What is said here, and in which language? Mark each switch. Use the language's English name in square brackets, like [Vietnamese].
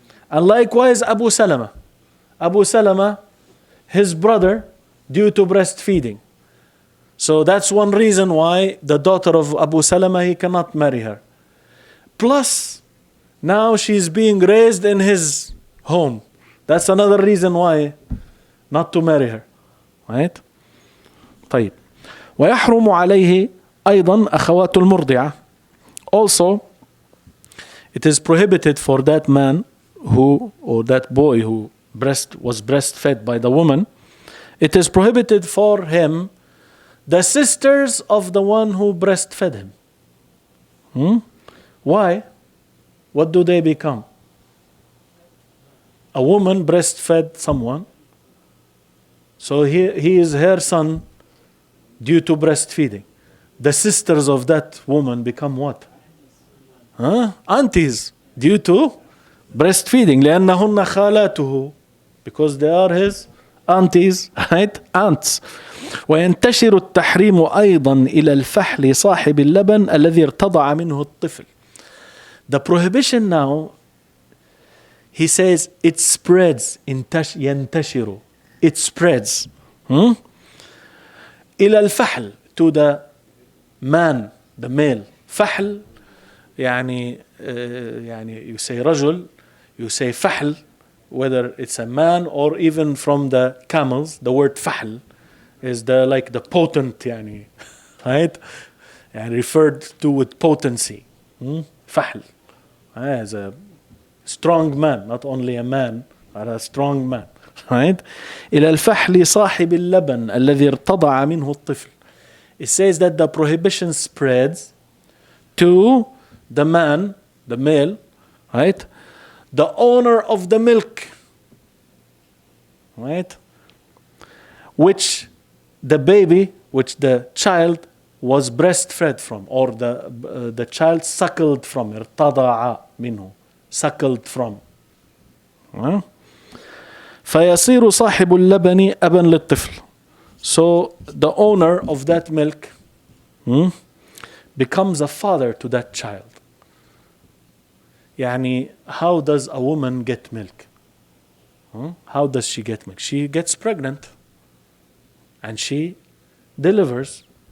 [English] And likewise Abu Salama. Abu Salama, his brother, due to breastfeeding. So that's one reason why the daughter of Abu Salama, he cannot marry her. Plus, now she's being raised in his home. That's another reason why not to marry her. Right? [Arabic] طيب. ويحرم عليه أيضا أخوات المرضعة. [English] Also, it is prohibited for that man who, or that boy who was breastfed by the woman, it is prohibited for him the sisters of the one who breastfed him. Why? What do they become? A woman breastfed someone, so he is her son due to breastfeeding. The sisters of that woman become what? Aunties due to breastfeeding. [Arabic] لأنهن خالاته, [English] because they are his aunties, right? Aunts. [Arabic] وينتشر التحريم أيضا إلى الفحل صاحب اللبن الذي ارتضع منه الطفل. [English] The prohibition now, he says, it spreads. ينتشر. It spreads. [Arabic] إلى الفحل, [English] to the man, the male. فحل يعني you say رجل, you say فحل, whether it's a man or even from the camels. The word فحل is like the potent يعني, right? يعني referred to with potency. فحل as a strong man, not only a man but a strong man, right? [Arabic] إلى الفحل صاحب اللبن الذي ارتضع منه الطفل. [English] It says that the prohibition spreads to the man, the male, right? The owner of the milk, right? Which the child was breastfed from, or the child suckled from. [Arabic] ارتضع منه, [English] suckled from. [Arabic] فيصير صاحب اللبن أبا للطفل. [English] So the owner of that milk becomes a father to that child. يعني how does a woman get milk? How does she get milk? She gets pregnant and she delivers.